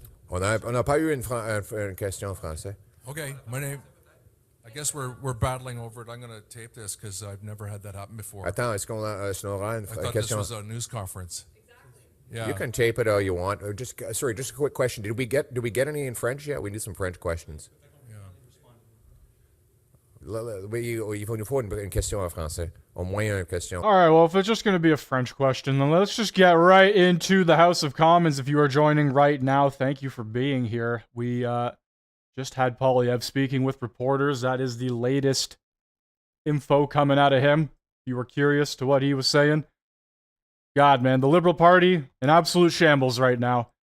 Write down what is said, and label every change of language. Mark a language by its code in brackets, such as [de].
[fr] On n'a pas eu une question en français. [en] Okay, my name. I guess we're battling over it. I'm going to tape this because I've never had that happen before. [fr] Attends, est-ce qu'on aura une [en] I thought this was a news conference. Yeah. You can tape it all you want. Just a quick question. Did we get any in French yet? We need some French questions. [fr] Il faut une question en français. Au moins une question. [en] All right, well, if it's just going to be a French question, then let's just get right into the House of Commons. If you are joining right now, thank you for being here. We just had Poilievre speaking with reporters. That is the latest info coming out of him. If you were curious to what he was saying. God, man, the Liberal Party, in absolute shambles right now.